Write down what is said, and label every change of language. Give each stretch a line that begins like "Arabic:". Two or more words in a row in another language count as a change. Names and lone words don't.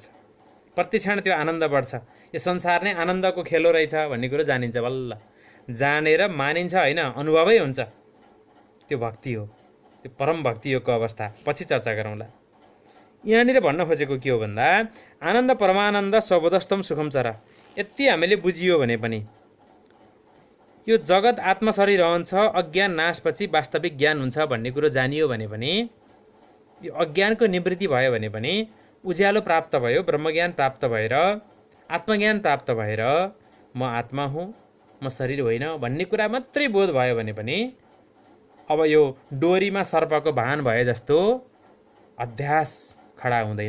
Nepali: प्रतिक्षण त्यो आनन्द बढ्छ। यो संसार नै आनन्दको खेलो रहेछ भन्ने कुरो जानिन्छ, बल्ल जानेर मानिन्छ होइन, अनुभवै हुन्छ। त्यो भक्ति हो, त्यो परम भक्ति योगको अवस्था। पछि चर्चा गरौँला। यहाँनिर भन्न खोजेको के हो भन्दा आनन्द परमानन्द
Sanskrit: स्वबोधस्थम सुखम चर।
Nepali: यति हामीले बुझियो भने पनि यो जगत आत्मशरीर रहन्छ, अज्ञान नाशपछि वास्तविक ज्ञान हुन्छ भन्ने कुरो जानियो भने पनि, यो अज्ञानको निवृत्ति भयो भने पनि, उज्यालो प्राप्त भयो, ब्रह्मज्ञान प्राप्त भएर, आत्मज्ञान प्राप्त भएर म आत्मा हुँ, म शरीर होइन भन्ने कुरा मात्रै बोध भयो भने पनि अब यो डोरीमा सर्पको भान भए जस्तो अध्यास खडा हुँदैन।